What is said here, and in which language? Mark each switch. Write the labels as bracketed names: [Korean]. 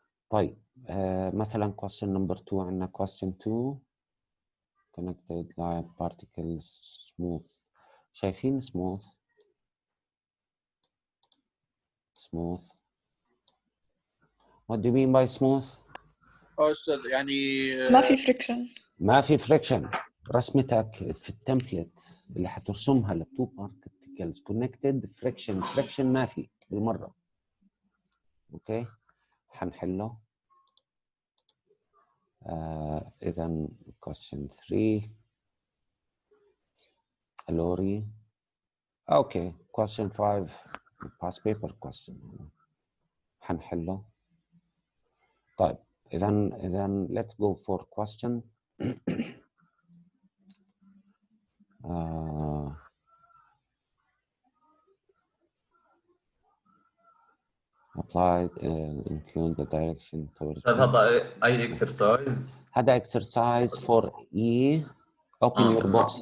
[Arabic] طيب مثلا [English] question number 2 [Arabic] عندنا [English] question 2 connected light particle smooth. [Arabic] شايفين smooth [English] what do you mean by smooth؟ [Arabic] أستاذ يعني ما في فريكشن. ما في فريكشن. رسمتك في التمبلت اللي حترسمها للتو بارتكلز كونكتد فريكشن ما في بالمره. اوكي حنحله. اذا question 3 لوري. [English] okay question 5 past paper question [Arabic] حنحله. طيب اذا [English] let's go for question applied include the direction towards. [Arabic] هذا أي exercise؟ [English] هذا exercise for E. Open your box.